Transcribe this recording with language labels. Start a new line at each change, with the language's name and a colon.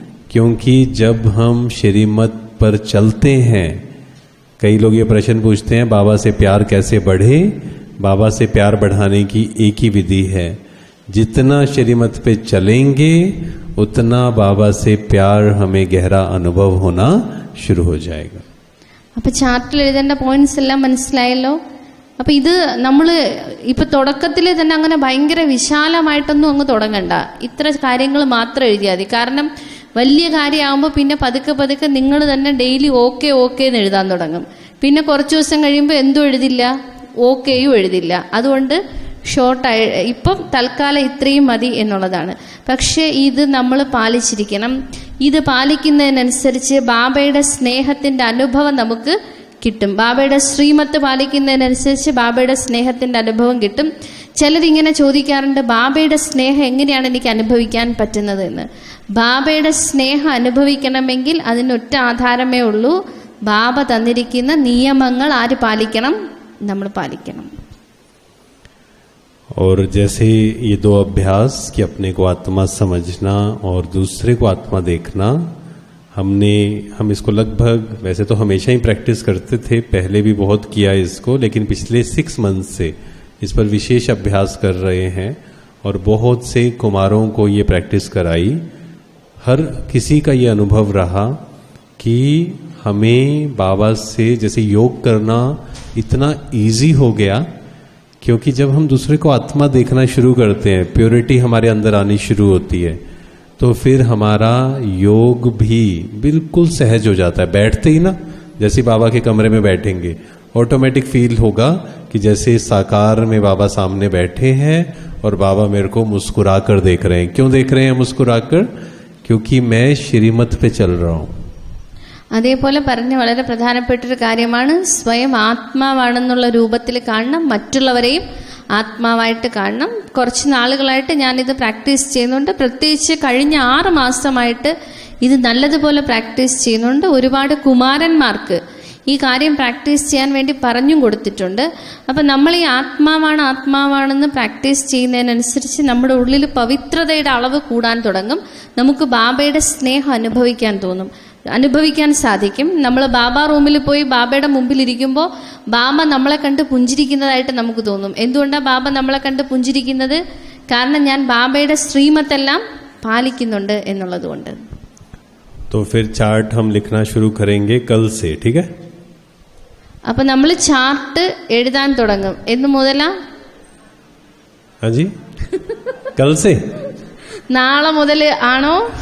Hindi: क्योंकि जब हम श्रीमत पर चलते हैं, कई लोग ये प्रश्न पूछते हैं बाबा से प्यार कैसे बढ़े. बाबा से प्यार बढ़ाने की एक ही विधि है, जितना श्रीमत पे चलेंगे उतना बाबा से प्यार हमें गहरा अनुभव होना शुरू हो जाएगा.
Malayalam: അപ്പോൾ ചാർട്ടിൽ എഴുതേണ്ട പോയിന്റ്സ് എല്ലാം മനസ്സിലായല്ലോ. അപ്പം ഇത് നമ്മൾ ഇപ്പം തുടക്കത്തിൽ തന്നെ അങ്ങനെ ഭയങ്കര വിശാലമായിട്ടൊന്നും അങ്ങ് തുടങ്ങണ്ട, ഇത്ര കാര്യങ്ങൾ മാത്രം എഴുതിയാൽ മതി. കാരണം വലിയ കാര്യമാകുമ്പോൾ പിന്നെ പതുക്കെ പതുക്കെ നിങ്ങൾ തന്നെ ഡെയിലി ഓക്കെ എന്ന് എഴുതാൻ തുടങ്ങും. പിന്നെ കുറച്ച് ദിവസം കഴിയുമ്പോൾ എന്തും എഴുതില്ല, ഓക്കെയും എഴുതില്ല. അതുകൊണ്ട് ഷോർട്ടായി ഇപ്പം തൽക്കാലം ഇത്രയും മതി എന്നുള്ളതാണ്. പക്ഷേ ഇത് നമ്മൾ പാലിച്ചിരിക്കണം. ഇത് പാലിക്കുന്നതിനനുസരിച്ച് ബാബയുടെ സ്നേഹത്തിൻ്റെ അനുഭവം നമുക്ക് കിട്ടും. ബാബയുടെ ശ്രീമത്ത് പാലിക്കുന്നതിനനുസരിച്ച് ബാബയുടെ സ്നേഹത്തിൻ്റെ അനുഭവം കിട്ടും. ചിലരിങ്ങനെ ചോദിക്കാറുണ്ട്, ബാബയുടെ സ്നേഹം എങ്ങനെയാണ് എനിക്ക് അനുഭവിക്കാൻ പറ്റുന്നത് എന്ന്. ബാബയുടെ സ്നേഹം അനുഭവിക്കണമെങ്കിൽ അതിനൊറ്റ ആധാരമേ ഉള്ളൂ, ബാബ തന്നിരിക്കുന്ന നിയമങ്ങൾ ആര് പാലിക്കണം? നമ്മൾ പാലിക്കണം.
Hindi: और जैसे ये 2 अभ्यास कि अपने को आत्मा समझना और दूसरे को आत्मा देखना, हम इसको लगभग, वैसे तो हमेशा ही प्रैक्टिस करते थे, पहले भी बहुत किया इसको, लेकिन पिछले 6 मंथ से इस पर विशेष अभ्यास कर रहे हैं और बहुत से कुमारों को ये प्रैक्टिस कराई. हर किसी का ये अनुभव रहा कि हमें बाबा से जैसे योग करना इतना इजी हो गया, क्योंकि जब हम दूसरे को आत्मा देखना शुरू करते हैं, प्योरिटी हमारे अंदर आनी शुरू होती है, तो फिर हमारा योग भी बिल्कुल सहज हो जाता है. बैठते ही ना, जैसे बाबा के कमरे में बैठेंगे, ऑटोमेटिक फील होगा कि जैसे साकार में बाबा सामने बैठे हैं और बाबा मेरे को मुस्कुरा कर देख रहे हैं. क्यों देख रहे हैं मुस्कुरा कर? क्योंकि मैं श्रीमत पे चल रहा हूँ.
Malayalam: അതേപോലെ പറഞ്ഞ വളരെ പ്രധാനപ്പെട്ടൊരു കാര്യമാണ്, സ്വയം ആത്മാവാണെന്നുള്ള രൂപത്തിൽ കാണണം, മറ്റുള്ളവരെയും ആത്മാവായിട്ട് കാണണം. കുറച്ച് നാളുകളായിട്ട് ഞാനിത് പ്രാക്ടീസ് ചെയ്യുന്നുണ്ട്. പ്രത്യേകിച്ച് കഴിഞ്ഞ 6 മാസമായിട്ട് ഇത് നല്ലതുപോലെ പ്രാക്ടീസ് ചെയ്യുന്നുണ്ട്. ഒരുപാട് കുമാരന്മാർക്ക് ഈ കാര്യം പ്രാക്ടീസ് ചെയ്യാൻ വേണ്ടി പറഞ്ഞും കൊടുത്തിട്ടുണ്ട്. അപ്പം നമ്മൾ ഈ ആത്മാവാണെന്ന് പ്രാക്ടീസ് ചെയ്യുന്നതിനനുസരിച്ച് നമ്മുടെ ഉള്ളിൽ പവിത്രതയുടെ അളവ് കൂടാൻ തുടങ്ങും. നമുക്ക് ബാബയുടെ സ്നേഹം അനുഭവിക്കാൻ സാധിക്കും. നമ്മൾ ബാബ റൂമിൽ പോയി ബാബയുടെ മുമ്പിൽ ഇരിക്കുമ്പോൾ ബാബ നമ്മളെ കണ്ട് പുഞ്ചിരിക്കുന്നതായിട്ട് നമുക്ക് തോന്നും. എന്തുകൊണ്ടാണ് ബാബ നമ്മളെ കണ്ട് പുഞ്ചിരിക്കുന്നത്? കാരണം ഞാൻ ബാബയുടെ ശ്രീമത്തെല്ലാം പാലിക്കുന്നുണ്ട് എന്നുള്ളത് കൊണ്ട്.
Hindi: तो फिर चार्ट हम लिखना शुरू करेंगे कल से, ठीक है?
Malayalam: അപ്പൊ നമ്മൾ ചാർട്ട് എഴുതാൻ തുടങ്ങും. എന്ന് മുതലാ?
Hindi: हाँ जी, कल से.
Malayalam: നാളെ മുതൽ ആണോ?